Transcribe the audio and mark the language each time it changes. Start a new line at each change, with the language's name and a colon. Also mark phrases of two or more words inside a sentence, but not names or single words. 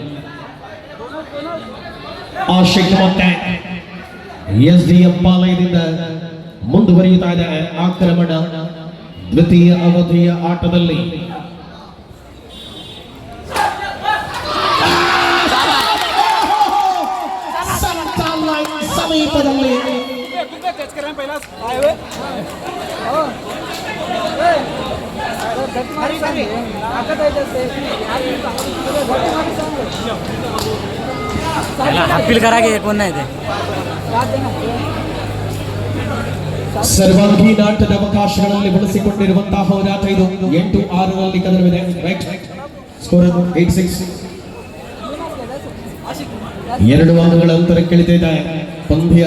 Kannada: ಆಶಿಕ್ ಮತ್ತೆ SDM ಪಾಲಯದಿಂದ ಮುಂದುವರಿಯುತ್ತಾ ಇದೆ ಆಕ್ರಮಣ. ದ್ವಿತೀಯ ಅವಧಿಯ ಆಟದಲ್ಲಿ ಸಮೀಪದಲ್ಲಿ
Marathi: अपील करा के कोण नाही ते
Kannada: ಸರ್ವಾಂಗೀಣ ಆಟದ ಅವಕಾಶಗಳಲ್ಲಿ ಬಳಸಿಕೊಂಡಿರುವಂತಹ ಹೋರಾಟ ಇದು. 8-6ರಲ್ಲಿ ಕದನವಿದೆ.
English: right score
Kannada: 8-6. ಎರಡು ಅಂಕಗಳ ಅಂತರಕ್ಕಿಳಿದಿದೆ ಪಂದ್ಯ.